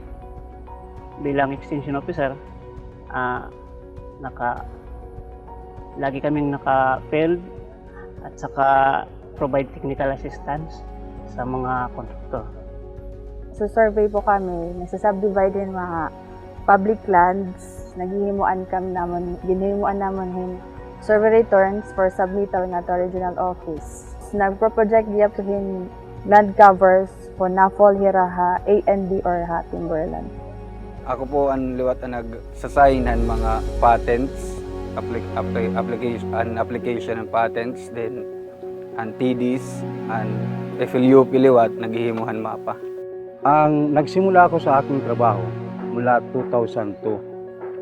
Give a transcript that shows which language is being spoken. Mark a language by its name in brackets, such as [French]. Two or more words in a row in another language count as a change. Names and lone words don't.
[Filipino] Bilang extension officer, lagi kaming naka-field at saka [English] provide technical assistance [Filipino] sa mga kontraktor. Sa survey po kami, nasa-subdivide din mga public lands, [Waray] ginhimuan naman hin [English] survey returns for submittal [Waray] nga [English] to regional office. [Waray] Nagpo-project diya to hin [English] land covers [Waray] po na fall hiraha A and B or ha timberland. [Filipino] Ako po ang liwat na nagsasaynan mga patents, application ng patents, then ang TDs, ang FLUP liwat, naghihimuhan mapa. Ang nagsimula ako sa aking trabaho mula 2002.